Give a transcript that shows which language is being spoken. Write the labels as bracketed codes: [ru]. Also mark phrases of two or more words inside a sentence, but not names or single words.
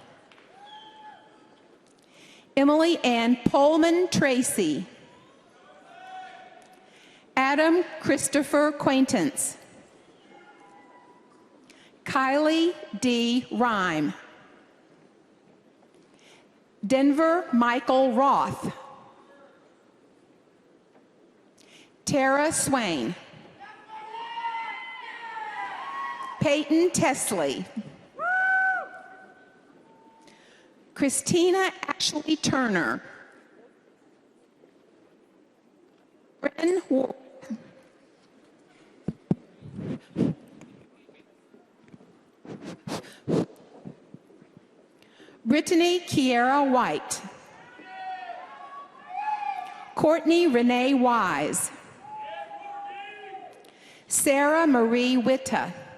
[en] Emily Ann Pullman Tracy. Adam Christopher Quaintance. Kylie D. Rhyme. Denver Michael Roth. Tara Swain. Peyton Tesley. Christina Ashley Turner. Bryn Ward. Brittany Kiera White. Courtney Renee Wise. Sarah Marie Witta.